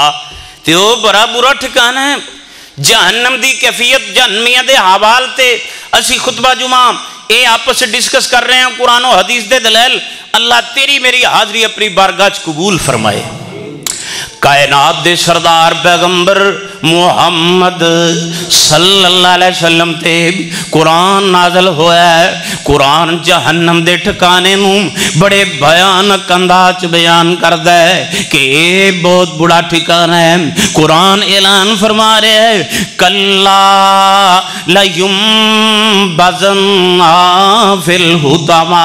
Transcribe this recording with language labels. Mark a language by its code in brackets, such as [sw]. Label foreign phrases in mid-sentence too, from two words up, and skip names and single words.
[pa] تے وہ بڑا برا ٹھکانا ہے جہنم دی کیفیت. جہنمیاں دے حوال تے اسی خطبہ جمعہ یہ آپس ڈسکس کر رہے ہیں، قرآن اور حدیث دے دلال. اللہ تیری میری حاضری اپنی بارگاہ قبول فرمائے. کائنات دے سردار پیغمبر محمد [ar] صلى الله عليه وسلم [pa] تے قرآن نازل ہویا ہے. قرآن جہنم دے ٹھکانے نوں بڑے بھیانک انداز بیان کردا ہے کہ یہ بہت برا ٹھکانا ہے. قرآن اعلان فرما رہا ہے [ar] كلا لينبذن في الحطمة.